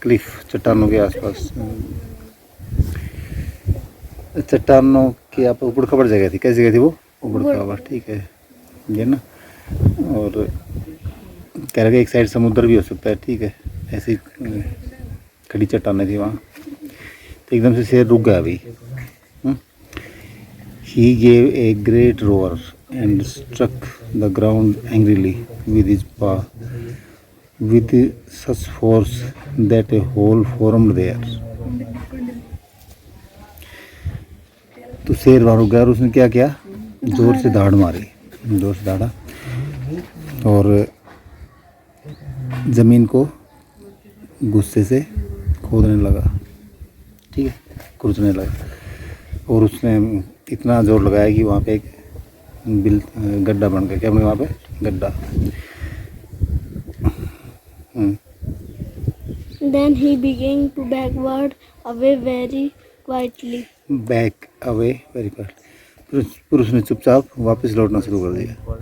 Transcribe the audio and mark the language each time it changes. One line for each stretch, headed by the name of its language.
Hindi: Cliff, चट्टानों के आसपास, चट्टानों के आप ऊबड़ खबड़ जगह थी। कैसी जगह थी वो? ऊबड़ खबड़। ठीक है, ये ना, और कह रहे एक साइड समुद्र भी हो सकता है। ठीक है, ऐसी खड़ी चट्टानें थी वहाँ। तो एकदम से शेर रुक गया अभी।
English: He gave a great roar and struck the ground angrily with his paw with such force that a hole formed there.
Hindi: तो शेर वहाँ रुक गया और उसने क्या किया? जोर से दहाड़ मारी, जोर से दहाड़ा और ज़मीन को गुस्से से खोदने लगा। ठीक है, खुरचने लगा, और उसने इतना जोर लगाया कि वहाँ पे एक गड्ढा बन गया। क्या बना वहाँ पे? गड्ढा।
English: Then he began to backward away very quietly. Back away very quietly।
Hindi: फिर उसने चुपचाप वापस लौटना शुरू कर दिया।